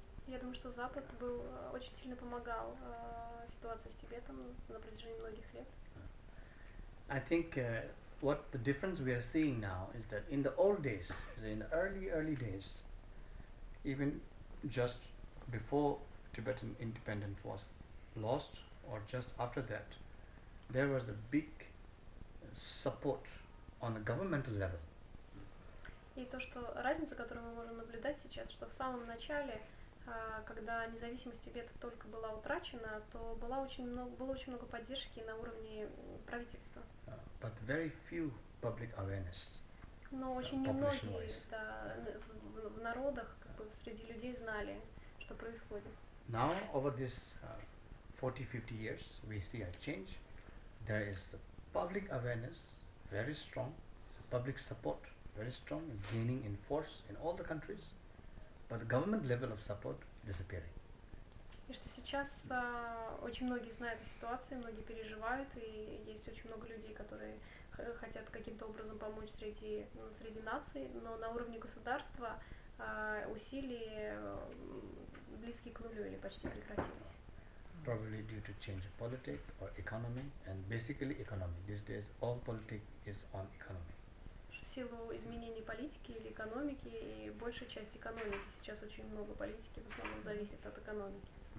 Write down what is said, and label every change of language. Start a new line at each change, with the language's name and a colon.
Russian: Я думаю, что Запад был очень сильно помогал ситуации с Тибетом на протяжении многих лет.
English: I think what the difference we are seeing now is that in the old days, in the early days, even just before Tibetan independence was lost or just after that, there was a big support on the governmental level.
Russian: И то, что разница, которую мы можем наблюдать сейчас, что в самом начале, когда независимость Тибета только была утрачена, то было очень много поддержки на уровне правительства.
English: But very few public awareness.
Russian: Но очень немногие в народах, как бы среди людей знали, что происходит.
English: Now over this 40-50 years we see a change. There is the public awareness very strong, public support very strong and gaining in force in all the countries, but the government level of support disappearing.
Russian: И что сейчас очень многие знают о ситуации, многие переживают, и есть очень много людей, которые хотят каким-то образом помочь среди наций, но на уровне государства усилия близкие к нулю или почти прекратились.
English: Probably due to change of politics or economy, and basically economy. These days all politics is on economy.
Russian: В силу изменений политики или экономики, и большая часть экономики, сейчас очень много политики в основном зависит от экономики.